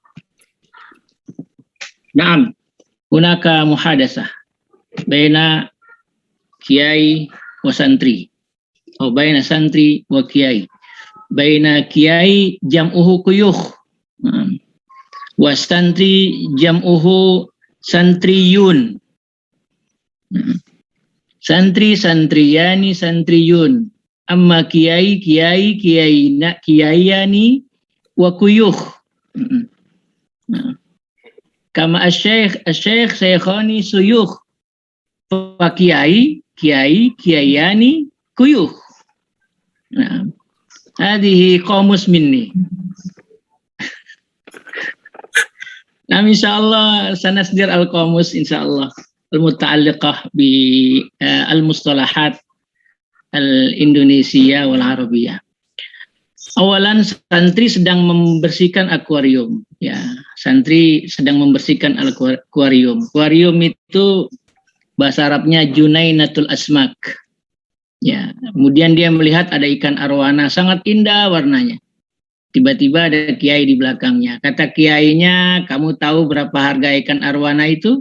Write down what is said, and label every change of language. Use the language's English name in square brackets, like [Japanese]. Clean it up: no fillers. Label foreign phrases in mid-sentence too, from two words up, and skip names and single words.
[Arabic] نعم هناك محادثة بين كياي وسنتري أو بين سنتري وكياي. بين كياي جمعه كيوخ وسنتري جمعه سنتريون. سنتري سنتريان سنتريون أما كياي كياي كيايان وكيوخ. [Indonesian] Nah. [Arabic] كما الشيخ شيخان شيوخ. فكياي كيايان كيوخ. Nah. هذه قاموس مني. Nah, إن شاء الله سنصدر القاموس إن شاء الله المتعلقة بالمصطلحات الإندونيسية والعربية. [Indonesian] Awalan, santri sedang membersihkan akuarium. Ya, santri sedang membersihkan akuarium. Akuarium itu bahasa Arabnya [Arabic] جنينة الأسماك. [Indonesian] Ya, kemudian dia melihat ada ikan arwana sangat indah warnanya. Tiba-tiba ada kiai di belakangnya. Kata kiainya, kamu tahu berapa harga ikan arwana itu?